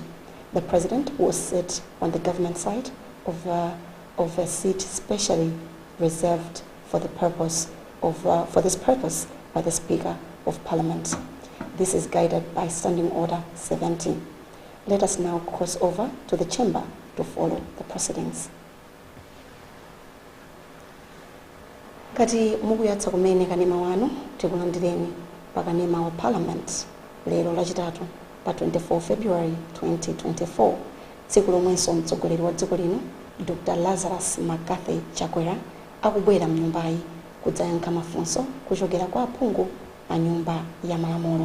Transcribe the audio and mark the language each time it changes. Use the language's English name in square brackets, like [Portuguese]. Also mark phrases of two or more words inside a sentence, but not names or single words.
[English] The President will sit on the government side of a seat specially reserved for this purpose by the Speaker of Parliament. This is guided by Standing Order 70. Let us now cross over to the chamber to follow the proceedings. [Nyanja] Kati mukuyatsa kumene kanema wanu tikulandireni pakanema wa Parliament lero lachitatu pa 24 February 2024, tsiku lomwenso mtsogoleri wa dziko lino Dr. Lazarus Makathi Chakwera akubwera mnyumbayi kudzayankha mafunso kuchokera kwa aphungu a nyumba ya malamulo.